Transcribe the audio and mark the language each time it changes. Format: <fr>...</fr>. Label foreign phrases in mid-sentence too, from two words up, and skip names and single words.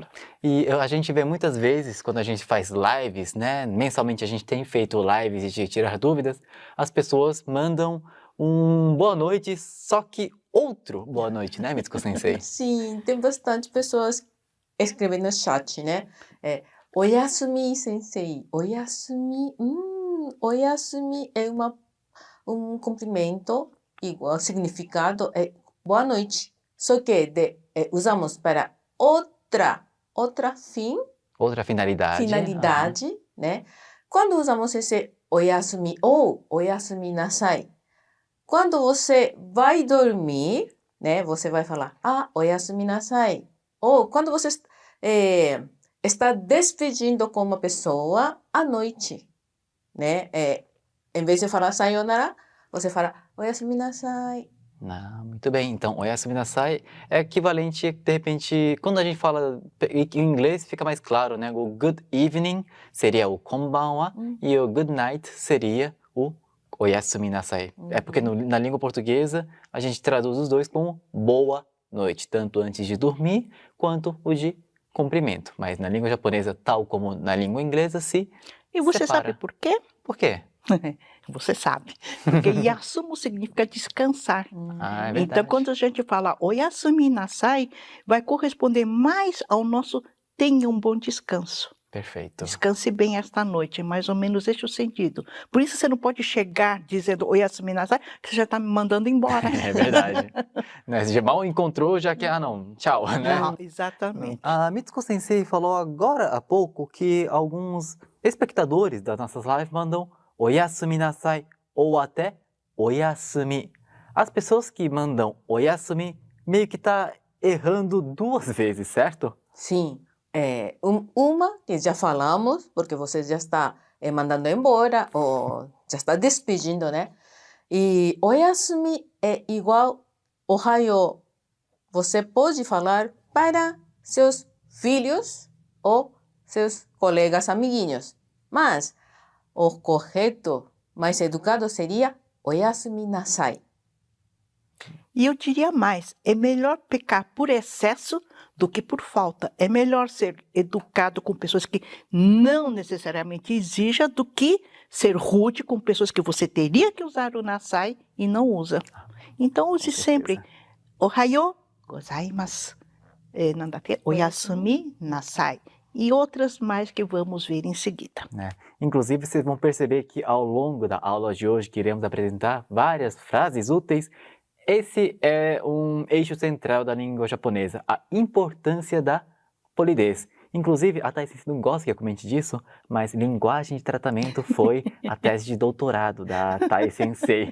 <pt>E a gente vê muitas vezes, quando a gente faz lives, né? Mensalmente a gente tem feito lives de tirar dúvidas, as pessoas mandam um boa noite, só que outro boa noite, né, Mitsuko Sensei? Sim, tem bastante pessoas escrevendo no chat, né?</pt> <ja>おやすみ先生、おやすみ、おやすみ</ja> <pt>é um cumprimento igual, significado é boa noite. Só que usamos para outra finalidade, né? Quando usamos esse oyasumi ou</pt> <ja>おやすみなさい,</ja> <pt>quando você vai dormir, né? Você vai falar,</pt> <ja>おやすみなさい.</ja> <pt>Ou quando você está despedindo com uma pessoa à noite, né? Em vez de falar sayonara, você fala</pt> <ja>おやすみなさい.</ja> <pt>Muito bem, então,</pt> <ja>おやすみなさい</ja> <pt>é equivalente, de repente, quando a gente fala em inglês fica mais claro, né? O</pt> <en>good evening</en> <pt>seria o konbanwa e o</pt> <en>good night</en> <pt>seria o</pt> <ja>おやすみなさい.</ja> <pt>É porque na língua portuguesa a gente traduz os dois como boa noite, tanto antes de dormir quanto o de cumprimento. Mas na língua japonesa, tal como na língua inglesa, se E você separa. sabe por quê? Por quê? Você sabe. Porque yasumu significa descansar. É verdade. Então, quando a gente fala</pt> <ja>おやすみなさい,</ja> <pt>vai corresponder mais ao nosso tenha um bom descanso. Perfeito. Descanse bem esta noite, mais ou menos esse é o sentido. Por isso você não pode chegar dizendo</pt> <ja>おやすみなさい,</ja> <pt>que você já está me mandando embora. É verdade. Né? Você já mal encontrou, já que, não, tchau, né? Não, exatamente. A Mitsuko Sensei falou agora há pouco que alguns espectadores das nossas lives mandam</pt> <ja>おやすみなさい</ja> <pt>ou até oyasumi. As pessoas que mandam oyasumi meio que tá errando duas vezes, certo? Sim. Uma que já falamos, porque você já está mandando embora ou já está despedindo, né? E oyasumi é igual ohayo. Você pode falar para seus filhos ou seus colegas amiguinhos. Mas o correto, mais educado seria</pt> <ja>おやすみなさい.</ja> <pt>E eu diria mais, é melhor pecar por excesso do que por falta. É melhor ser educado com pessoas que não necessariamente exija do que ser rude com pessoas que você teria que usar o nasai e não usa. Então use sempre</pt> <ja>おはようございます、おやすみなさい</ja> <pt>e outras mais que vamos ver em seguida. Inclusive, vocês vão perceber que ao longo da aula de hoje que iremos apresentar várias frases úteis. Esse é um eixo central da língua japonesa, a importância da polidez. Inclusive, a Thais não gosta que eu comente disso, mas linguagem de tratamento foi a tese de doutorado da Thais Sensei.</pt>